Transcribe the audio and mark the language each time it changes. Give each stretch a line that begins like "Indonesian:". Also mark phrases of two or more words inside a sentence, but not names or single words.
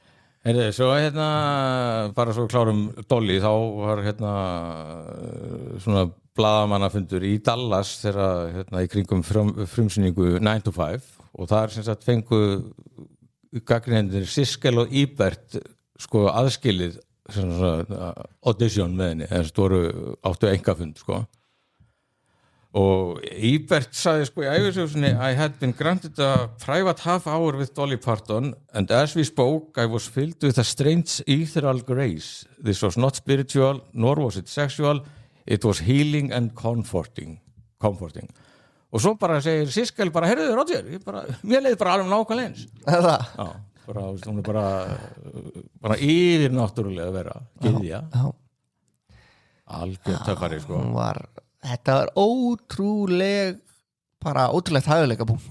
Icelandic: Svo bara svo klárum Dolly, þá var svona blaðamannafundur í Dallas þegar í kringum frumsýningu 9 to 5 og þar sem sagt fengu gagnrýnendur Siskel og Ebert sko aðskilið audition með henni, en áttu engafund sko. Og Ebert sagði sko í ævisögunni,
English: I had been granted a private half hour with Dolly Parton and as we spoke I was filled with a strange ethereal grace. This was not spiritual nor was it sexual, it was healing and comforting.
Icelandic: Og svo bara segir Siskel bara, heyrðu Roger, mér leiði bara alveg nákvæmlega eins. Já, hún bara yfir náttúrulega að vera gyðja. Algjörn töffari sko. Þetta var ótrúlegt hæfileika punkt.